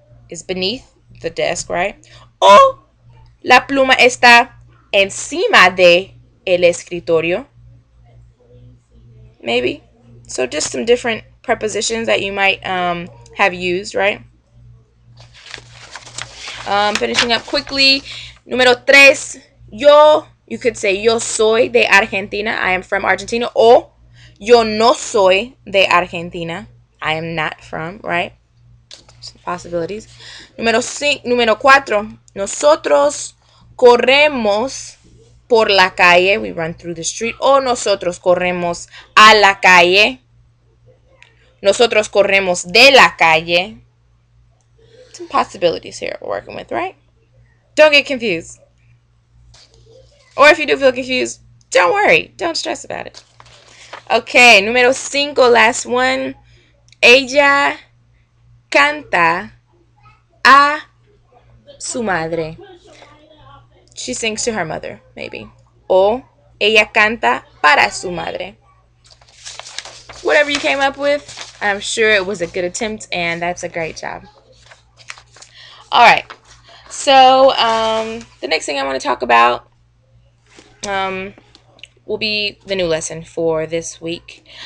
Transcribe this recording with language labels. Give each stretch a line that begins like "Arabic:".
English: Is beneath the desk, right?
Spanish: O la pluma está encima de el escritorio.
English: Maybe. So just some different prepositions that you might have used, right? Finishing up quickly.
Spanish: Número tres.
English: You could say
Spanish: yo soy de Argentina.
English: I am from Argentina.
Spanish: O yo no soy de Argentina.
English: I am not from, right? Some possibilities.
Spanish: Número cuatro. Nosotros corremos por la calle.
English: We run through the street.
Spanish: O nosotros corremos a la calle. Nosotros corremos de la calle.
English: Some possibilities here we're working with, right? Don't get confused. Or if you do feel confused, don't worry. Don't stress about it. Okay,
Spanish: número 5,
English: last one.
Spanish: Ella canta a su madre.
English: She sings to her mother, maybe.
Spanish: O ella canta para su madre.
English: Whatever you came up with, I'm sure it was a good attempt, and that's a great job. All right. So the next thing I want to talk about will be the new lesson for this week.